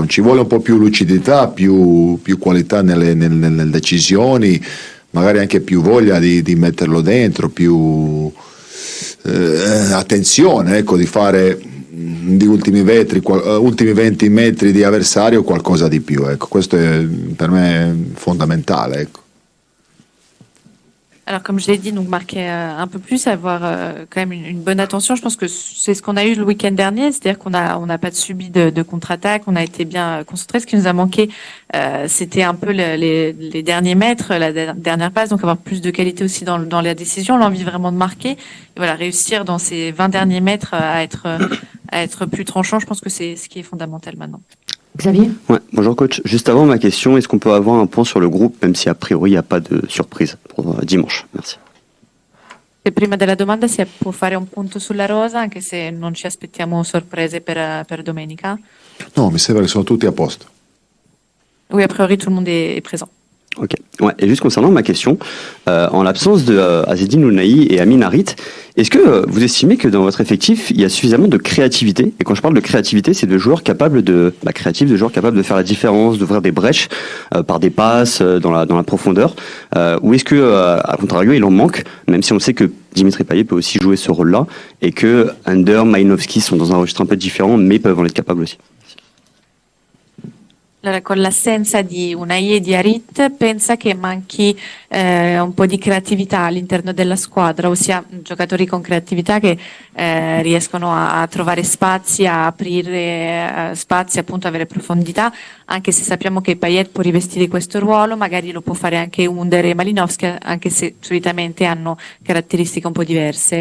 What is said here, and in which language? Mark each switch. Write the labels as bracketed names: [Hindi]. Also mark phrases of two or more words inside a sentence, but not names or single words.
[Italian] Ci vuole un po' più lucidità, più qualità nelle decisioni, magari anche più voglia di metterlo dentro, più attenzione, ecco, di fare di ultimi 20 metri di avversario qualcosa di più, ecco. Questo è per me fondamentale, ecco. [French] Alors, comme je l'ai dit, donc marquer un peu plus, avoir quand même une bonne attention. Je pense que c'est ce qu'on a eu le week-end dernier, c'est-à-dire qu'on n'a pas subi de contre-attaque, on a été bien concentré. Ce qui nous a manqué, c'était un peu les derniers mètres, la dernière passe, donc avoir plus de qualité aussi dans la décision, l'envie vraiment de marquer. Et voilà, réussir dans ces 20 derniers mètres à être plus tranchant, je pense que c'est ce qui est fondamental maintenant. Xavier? Ouais, bonjour coach. Juste avant ma question, est-ce qu'on peut avoir un point sur le groupe, même si a priori il n'y a pas de surprise pour dimanche? Merci. [Italian] E prima della domanda si può fare un punto sulla rosa, anche se non ci aspettiamo sorprese per domenica? No, mi sembra che sono tutti a posto. [French] Oui, a priori tout le monde est présent. Ok. Ouais. Et juste concernant ma question, en l'absence de Azzedine Ounahi et Amin Harit, est-ce que vous estimez que dans votre effectif il y a suffisamment de créativité? Et quand je parle de créativité, c'est de joueurs capables de joueurs capables de faire la différence, d'ouvrir des brèches par des passes dans la profondeur. Ou est-ce que à contrario il en manque, même si on sait que Dimitri Payet peut aussi jouer ce rôle-là et que Under, Maïnovski sont dans un registre un peu différent, mais peuvent en être capables aussi. [Italian] Allora, con l'assenza di Unai e di Harit, pensa che manchi un po' di creatività all'interno della squadra, ossia giocatori con creatività che riescono a trovare spazi, a aprire spazi, appunto avere profondità, anche se sappiamo che Payet può rivestire questo ruolo, magari lo può fare anche Under e Malinowski, anche se solitamente hanno caratteristiche un po' diverse.